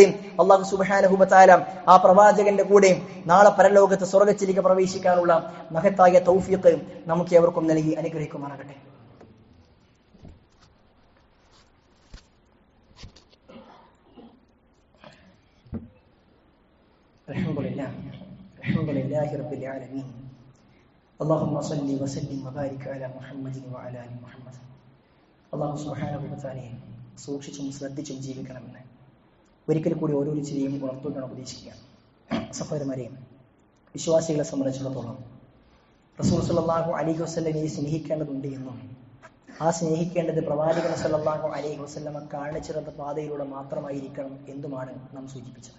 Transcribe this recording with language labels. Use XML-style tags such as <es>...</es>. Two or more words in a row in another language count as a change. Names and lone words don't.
<ar>الله سبحانه وتعالى</ar> <ml>ആ പ്രവാചകന്റെ കൂടെ നാളെ പരലോകത്ത് സ്വർഗ്ഗത്തിലേക്ക് പ്രവേശിക്കാനുള്ള മഹത്തായ തൗഫീഖ് നമുക്ക് ഏവർക്കും നൽകി അനുഗ്രഹിക്കുമാറാകട്ടെ.</ml> <ar>الحمد لله رب العالمين. اللهم صل وسلم وبارك على محمد وعلى ال محمد. الله سبحانه وتعالى</ar> <ml>സൂക്ഷിച്ചും ശ്രദ്ധിച്ചും ജീവിക്കണമെന്ന് ഒരിക്കൽ കൂടി ഓരോരുത്തരെയും ഉണർത്തുകയാണ്, ഉപദേശിക്കുകയാണ്. സഹോദരന്മാരെ, വിശ്വാസികളെ സംബന്ധിച്ചിടത്തോളം റസൂൽ</ml> <ar>صلى الله عليه وسلم</ar> <ml>സ്നേഹിക്കേണ്ടതുണ്ട് എന്നും ആ സ്നേഹിക്കേണ്ടത് പ്രവാചകൻ</ml> <ar>صلى الله عليه وسلم</ar> <ml>കാണിച്ചിരുന്ന പാതയിലൂടെ മാത്രമായിരിക്കണം എന്നുമാണ് നാം സൂചിപ്പിച്ചത്.</ml>